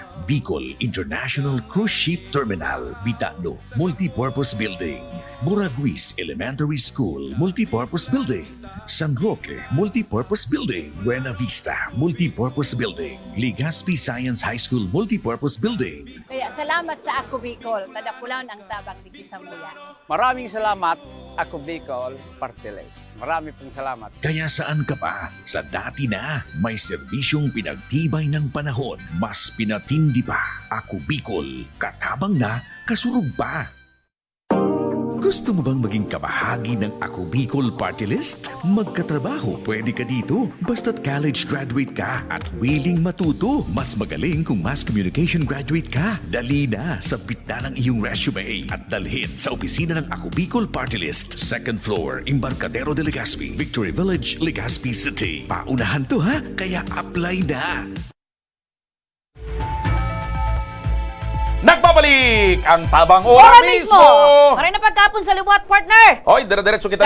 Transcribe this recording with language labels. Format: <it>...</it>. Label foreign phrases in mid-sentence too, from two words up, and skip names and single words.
<en>Bicol International Cruise Ship Terminal, Bitano, Multipurpose Building, Buraguis Elementary School, Multipurpose Building, San Roque, Multipurpose Building, Buena Vista, Multipurpose Building, Legazpi Science High School, Multipurpose Building.</en> <bik>Kaya salamat sa Ako Bicol. Tadapulan ang tabak di Sambuya.</bik> <tl>Maraming salamat, Ako Bicol Party List. Marami pong salamat. Kaya saan ka pa? Sa dati na, may serbisyong pinagtibay ng panahon. Mas pinatindi pa.</tl> <bik>Ako Bicol, katabang na, kasurog pa.</bik> <tl>Gusto mo bang maging kabahagi ng Ako Bicol Party List? Magkatrabaho, pwede ka dito. Basta't college graduate ka at willing matuto. Mas magaling kung</tl> <en>mass communication graduate</en> <tl>ka. Dali na, sabit na ng iyong resume at dalhin sa opisina ng Ako Bicol Party List.</tl> <en>2nd floor, Embarcadero de Legazpi, Victory Village, Legazpi City.</en> <tl>Paunahan to ha, kaya apply na. Nagbabalik balik ang Tabang Ora Ora mismo! mismo!</tl> <bik>Maray na pagkapon sa liwat, partner! Hoy, dire-diretso kita</bik>